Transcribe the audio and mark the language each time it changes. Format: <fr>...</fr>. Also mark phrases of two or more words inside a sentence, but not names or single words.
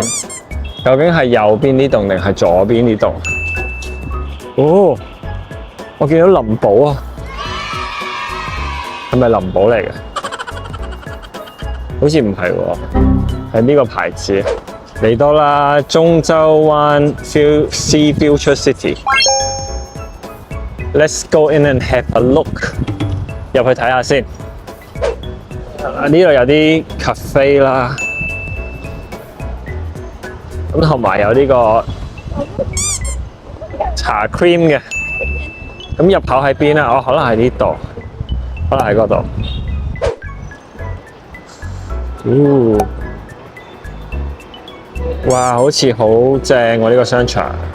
<yue>究竟係右邊呢棟定係左邊呢棟？哦，我見到林寶啊，係咪林寶嚟嘅？好似唔係喎，係呢個牌子。嚟到啦，中洲灣 Sea Future City。</yue> <en>Let's go in and have a look。</en> <yue>入去睇下先。呢度有啲 cafe 啦，咁同埋有呢個茶 cream 嘅。咁入口喺邊啊？可能喺呢度，可能喺嗰度。哇，好似好正喎！呢個商場。</yue>